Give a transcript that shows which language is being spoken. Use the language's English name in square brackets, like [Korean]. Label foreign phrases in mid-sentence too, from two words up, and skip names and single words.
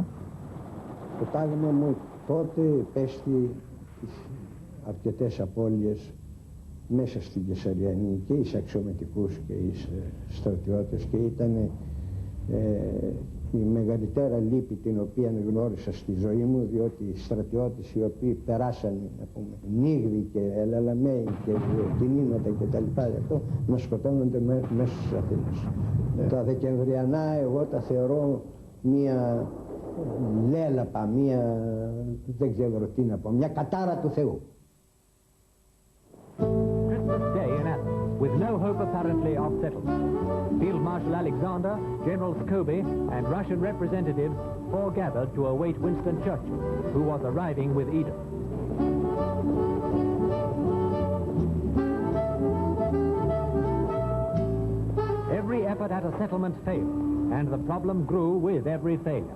[Greek] Το τάγμα μου τότε πέστη αρκετές απώλειες μέσα στην Κεσαριανή και εις αξιωματικούς και εις στρατιώτες, και ήταν η μεγαλύτερα λύπη την οποία γνώρισα στη ζωή μου, διότι οι στρατιώτες οι οποίοι περάσαν Νίγδη και Ελαλαμέη και κινήματα και τα λοιπά, αυτό να σκοτώνονται μέσα στις Αθήνες. Τα Δεκεμβριανά εγώ τα θεωρώ μία λέλαπα, μία, δεν ξέρω τι να πω, μια κατάρα του Θεού. [English] Christmas Day in Athens, with no hope apparently of settlement. Field Marshal Alexander, General Scobie, and Russian representatives foregathered to await Winston Churchill, who was arriving with Eden. Every effort at a settlement failed, and the problem grew with every failure.